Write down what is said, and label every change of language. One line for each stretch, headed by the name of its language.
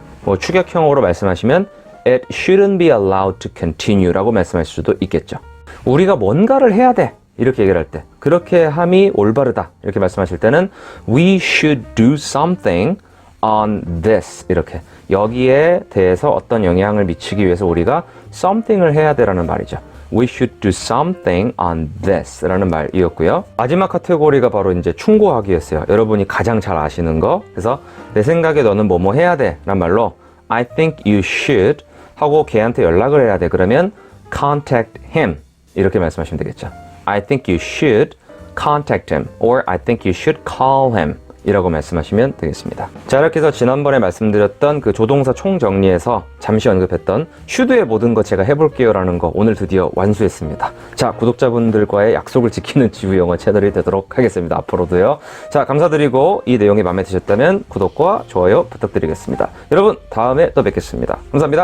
Korean: 뭐 축약형으로 말씀하시면
English: it shouldn't be allowed to continue
Korean: 라고 말씀하실 수도 있겠죠. 우리가 뭔가를 해야 돼. 이렇게 얘기를 할 때 그렇게 함이 올바르다 이렇게 말씀하실 때는
English: we should do something on this
Korean: 이렇게 여기에 대해서 어떤 영향을 미치기 위해서 우리가 something을 해야 되라는 말이죠.
English: We should do something on this
Korean: 라는 말이었고요. 마지막 카테고리가 바로 이제 충고하기였어요. 여러분이 가장 잘 아시는 거. 그래서 내 생각에 너는 뭐뭐 해야 돼 라는 말로
English: I think you should
Korean: 하고 걔한테 연락을 해야 돼. 그러면
English: contact him
Korean: 이렇게 말씀하시면 되겠죠.
English: I think you should contact him or I think you should call him
Korean: 이라고 말씀하시면 되겠습니다. 자, 이렇게 해서 지난번에 말씀드렸던 그 조동사 총정리에서 잠시 언급했던 should의 모든 거 제가 해볼게요 라는 거 오늘 드디어 완수했습니다. 자, 구독자분들과의 약속을 지키는 지우영어 채널이 되도록 하겠습니다. 앞으로도요. 자, 감사드리고 이 내용이 마음에 드셨다면 구독과 좋아요 부탁드리겠습니다. 여러분 다음에 또 뵙겠습니다. 감사합니다.